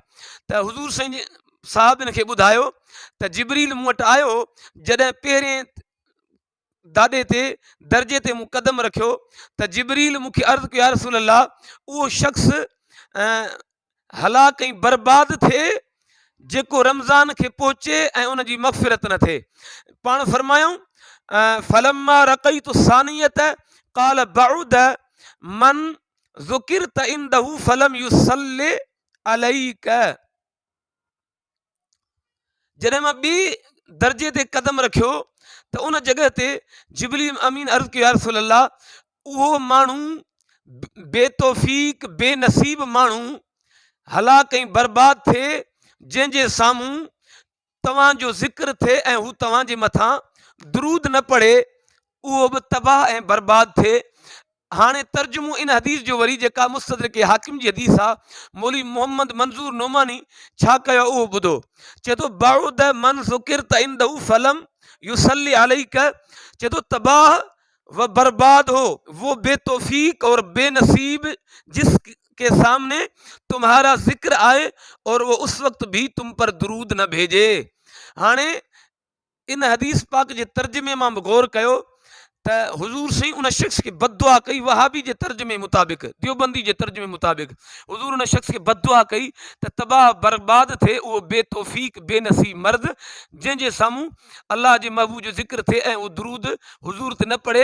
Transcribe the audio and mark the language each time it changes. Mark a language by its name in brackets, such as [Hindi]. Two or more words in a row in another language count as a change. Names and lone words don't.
[Sindhi] त हुज़ूर साईं जे साहबनि खे ॿुधायो त जिबरील मूं वटि आयो, जॾहिं पहिरें दाॾे ते दर्जे ते मूं क़दम रखियो त जिबरील मूंखे अर्ज़ु कयो [Arabic] يا رسول الله, [Sindhi] उहो शख़्स हलाक ऐं बर्बाद थिए जेको रमज़ान खे पहुचे ऐं उन जी मग़फ़िरत न थिए। पाण फरमायूं [Arabic] فلما رقيت الثانية قال بعد من ذكرت عنده فلم يصل عليك. [Sindhi] जॾहिं मां ॿिए दर्जे ते क़दम रखियो त उन जॻह ते जिबरील अमीन अर्ज़ु कयो [Arabic] يا رسول الله, [Sindhi] उहो माण्हू बेतौफ़ीक़ बेनसीब माण्हू हलाक ऐं बर्बाद थिए जंहिंजे साम्हूं तव्हांजो ज़िक्र थिए ऐं हू तव्हांजे मथां दुरूद न पढ़े, उहो बि तबाह ऐं बर्बाद थिए। हाणे तर्जुमो इन हदीस जो वरी जेका मुस्तदरिक हाकिम जी हदीस आहे, मौलवी मोहम्मद मंज़ूर नोमानी छा कयो उहो ॿुधो। चए थो [Arabic] بعد من ذكرت عنده فلم يصل عليك, [Sindhi] चए थो [Urdu] تباہ و برباد ہو وہ بے توفیق اور بے نصیب جس کے سامنے تمہارا ذکر آئے اور وہ اس وقت بھی تم پر درود نہ بھیجے. [Sindhi] हाणे इन हदीस पाक जे तर्जुमे मां बि गौर कयो त हुज़ूर साईं उन शख़्स खे बददुआ कई, वहाबी जे तर्जुमे मुताबिक़, देवबंदी जे तर्जुमे मुताबिक़ हुज़ूर उन शख़्स खे बददुआ कई त तबाह बर्बाद थिए उहो बेतौफ़ीक बेनसीब मर्द जंहिंजे साम्हूं अल्लाह जे महबूब जो ज़िक्र थिए ऐं उहो दुरूद हुज़ूर ते न पढ़े।